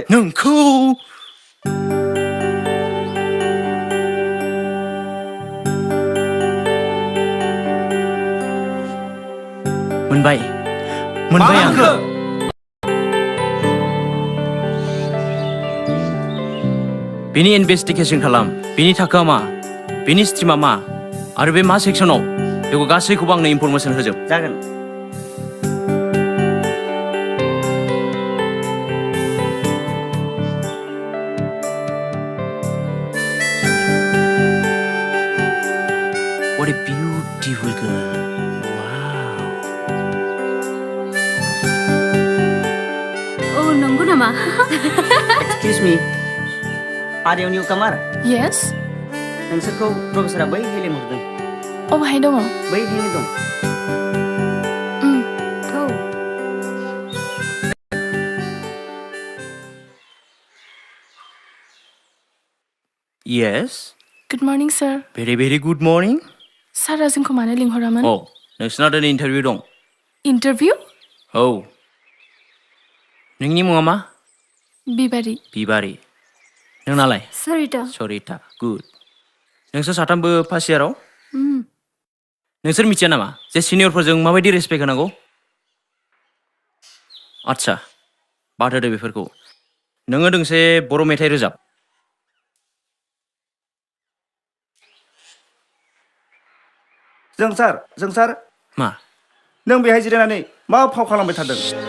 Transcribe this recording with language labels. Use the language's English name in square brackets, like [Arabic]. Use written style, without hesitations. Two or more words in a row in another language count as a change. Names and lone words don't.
[Bodo] नोंखौ मोनबाय आंखौ बेनि इनभेस्टिगेशन खालाम बेनि थाखोआ मा बेनि स्ट्रिमा मा आरो बे मा सेक्सनाव बेखौ गासैखौबो आंनो इनफरमेशन होजोब जागोन [English] What a beautiful girl. Wow. [Bodo] औ नंगौ नामा? [English] excuse me are you new comer Yes [Bodo] नोंसोरखौ प्रफेसरा बैहाय लिंहरदों अबहाय दङ बैहायनो दं थौ [English] Yes. good morning sir Very good morning. [Bodo] सारा जोंखौ मानो लिंहरामोन औ नोंसिना दिनै इन्टारभिउ दं इन्टारभिउ औ नोंनि मुङा मा बिबारि नोंनालाय सरिता गुड नोंसोर साथामबो फार्स्ट इयाराव नोंसोर मिथिया नामा जे सिनियरफोरजों माबायदि रेसपेक्ट होनांगौ आदसा बाद होदो बेफोरखौ नोङो दोंसे बर' मेथाइ रोजाब जोंसार मा नों बेहाय जिरायनानै मा फाव खालामबाय थादों